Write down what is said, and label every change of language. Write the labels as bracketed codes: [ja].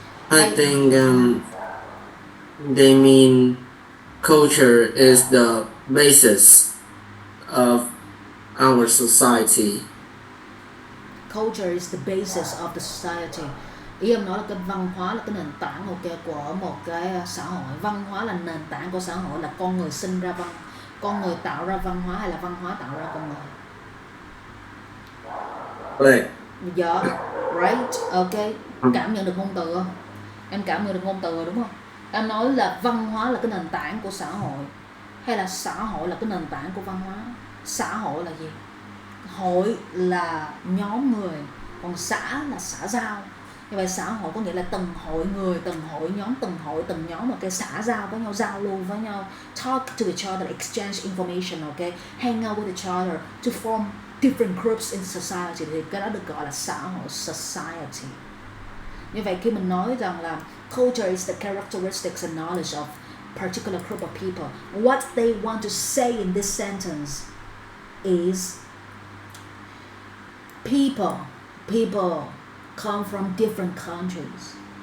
[en] I think they mean culture is the basis of our society. Culture is the basis of the society. [vi] Ý em nói là cái văn hóa là cái nền tảng, ok, của một cái xã hội. Văn hóa là nền tảng của xã hội, là con người sinh ra con người tạo ra văn hóa hay là văn hóa tạo ra con người? [en] Right. [vi] Dạ, right, ok. Cảm nhận được ngôn từ không? Em cảm nhận được ngôn từ rồi đúng không? Em nói là văn hóa là cái nền tảng của xã hội, hay là xã hội là cái nền tảng của văn hóa? Xã hội là gì? Hội là nhóm người, Còn xã là xã giao. Như vậy xã hội có nghĩa là từng hội người, từng hội nhóm, từng hội, từng nhóm, ok, xã giao với nhau, giao lưu với nhau, [en] talk to each other, exchange information, ok, hang out with each other to form different groups in society, [vi] thì cái đó được gọi là xã hội, society. Như vậy khi mình nói rằng là [en] culture is the characteristics and knowledge of particular group of people, what they want to say in this sentence is people come from different countries.